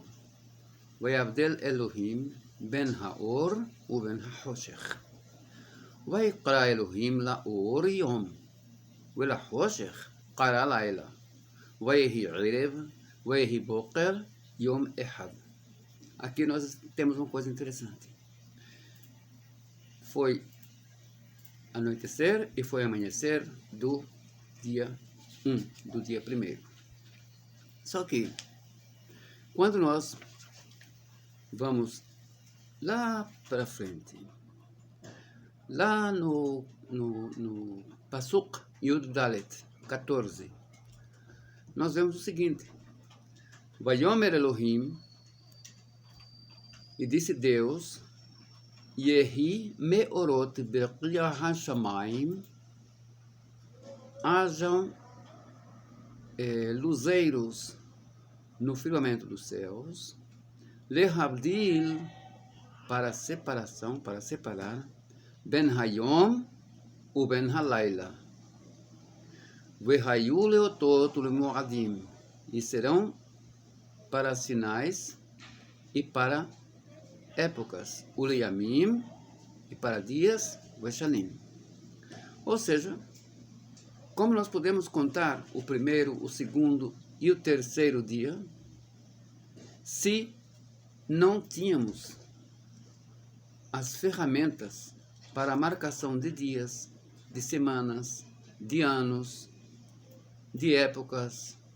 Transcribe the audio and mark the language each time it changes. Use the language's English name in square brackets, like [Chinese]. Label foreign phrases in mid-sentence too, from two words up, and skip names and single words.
[Hebrew] ויבדל אלוהים בין האור ובין החושך. ויקרא אלוהים לאור יום, ולחושך קרא לילה. ויהי ערב, ויהי בוקר יום אחד. [Portuguese] Aqui nós temos uma coisa interessante. Foi anoitecer e foi amanhecer do dia 1, do dia 1º. Só que, quando nós vamos lá para frente, lá no [Hebrew] פסוק יוד דלת [Portuguese] 14, nós vemos o seguinte: [Hebrew] ויאמר אלוהים, [Portuguese] e disse Deus, [Hebrew] יהי מאורות ברקיע השמיים, [Portuguese] hajam luzeiros no firmamento dos céus, lehavdil, para separação, para separar, [Hebrew] בין היום ובין הלילה, והיו לאותות למועדים, [Portuguese] e serão para sinais e para épocas, uleyamim, e para dias, veshanim. Ou seja, como nós podemos contar o primeiro, o segundo e o terceiro dia se não tínhamos as ferramentas para a marcação de dias, de semanas, de anos, de épocas?